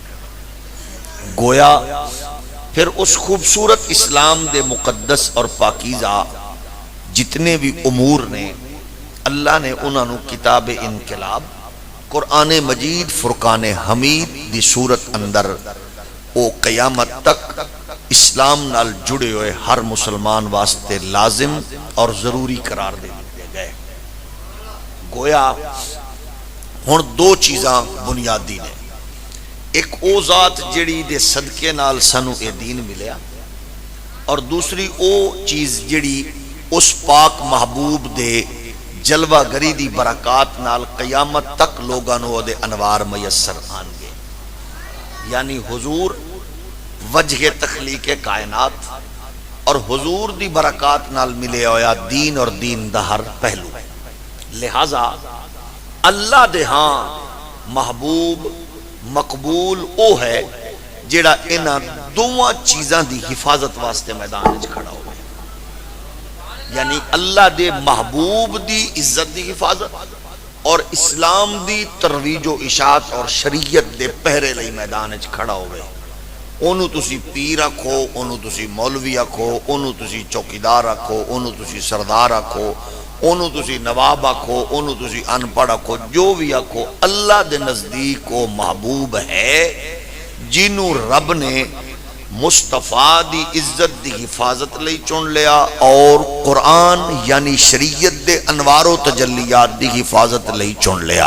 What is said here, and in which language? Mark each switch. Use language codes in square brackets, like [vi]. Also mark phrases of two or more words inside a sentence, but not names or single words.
[pa] گویا پھر اس خوبصورت اسلام دے مقدس اور پاکیزہ جتنے بھی امور نے، اللہ نے انہاں نو کتاب انقلاب قرآن مجید فرقان حمید دی صورت اندر او قیامت تک اسلام نال جڑے ہوئے ہر مسلمان واسطے لازم اور ضروری قرار دے دیتے گئے۔ گویا ہن دو چیزاں بنیادی نے، ایک او ذات جڑی دے صدقے نال سانو اے دین ملیا، اور دوسری او چیز جڑی اس پاک محبوب دے جلوہ گری دی برکات نال قیامت تک لوگاں نو دے انوار میسر آن گے۔ یعنی حضور وجہ تخلیق کائنات اور حضور دی برکات نال ملے ہویا دین اور دین دا ہر پہلو۔ لہذا اللہ دے ہاں محبوب مقبول او ہے جیڑا انہاں دوواں چیزاں دی حفاظت واسطے میدان وچ کھڑا ہوئے۔ یعنی اللہ دے محبوب دی عزت دی حفاظت اور اسلام دی ترویج و اشاعت اور شریعت دے پہرے لئی میدان وچ کھڑا ہوئے۔ اونوں تسی پیر رکھو، اونوں تسی مولوی رکھو، اونوں تسی چوکیدار رکھو، اونوں تسی سردار رکھو، اونوں تسی نواب آکھو، اونوں تسی ان پڑھ آکھو، جو بھی آکھو، اللہ دے نزدیک وہ محبوب ہے جنوں رب نے مصطفیٰ دی عزت دی حفاظت لئی چن لیا اور قرآن یعنی شریعت دے انوار و تجلیات دی حفاظت لئی چن لیا.